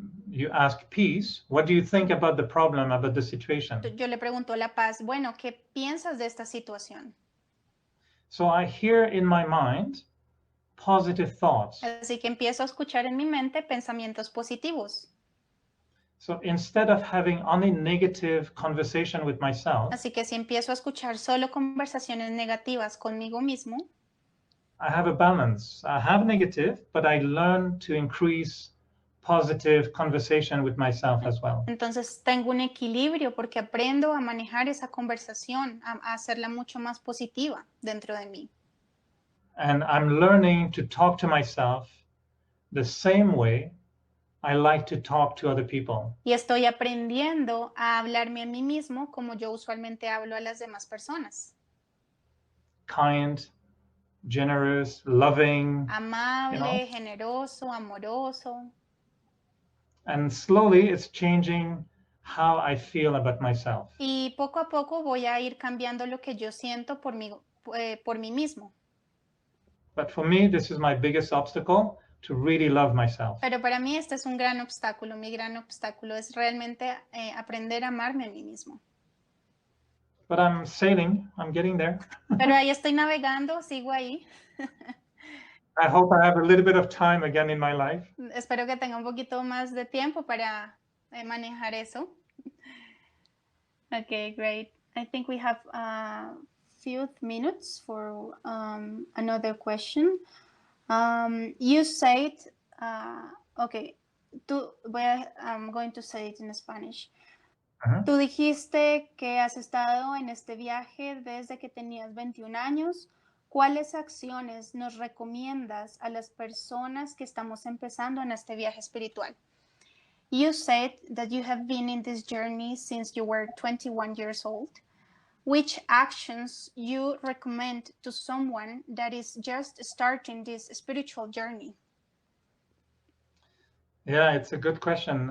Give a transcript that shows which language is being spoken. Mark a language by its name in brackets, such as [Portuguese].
[English] You ask peace, what do you think about the problem, about the situation? [Spanish] Yo le pregunto a la paz, bueno, ¿qué piensas de esta situación? [English] So I hear in my mind positive thoughts. [Spanish] Así que empiezo a escuchar en mi mente pensamientos positivos. [English] So instead of having only negative conversation with myself, [Spanish] Así que si empiezo a escuchar solo conversaciones negativas conmigo mismo, [English] I have a balance. I have negative, but I learn to increase positive conversation with myself as well. [Spanish] entonces tengo un equilibrio porque aprendo a manejar esa conversación, a hacerla mucho más positiva dentro de mí. [English] And I'm learning to talk to myself the same way I like to talk to other people. [Spanish] Y estoy aprendiendo a hablarme a mí mismo como yo usualmente hablo a las demás personas. [English] Kind, generous, loving, [Spanish] Amable, generoso, amoroso. [English] And slowly it's changing how I feel about myself. [Spanish] Y poco a poco voy a ir cambiando lo que yo siento por mí mismo. [English] But for me, this is my biggest obstacle, to really love myself. [Spanish] Pero para mí este es un gran obstáculo. Mi gran obstáculo es realmente aprender a amarme a mí mismo. [English] But I'm sailing, I'm getting there. [Spanish] Pero ahí estoy navegando, sigo ahí. [English] I hope I have a little bit of time again in my life. [Spanish] Espero que tenga un poquito más de tiempo para manejar eso. [English] Okay, great. I think we have a few minutes for another question. You said, okay, I'm going to say it in Spanish. [Spanish] Tú dijiste que has estado en este viaje desde que tenías 21 años. ¿Cuáles acciones nos recomiendas a las personas que estamos empezando en este viaje espiritual? [English] You said that you have been in this journey since you were 21 years old. Which actions you recommend to someone that is just starting this spiritual journey? Yeah, it's a good question.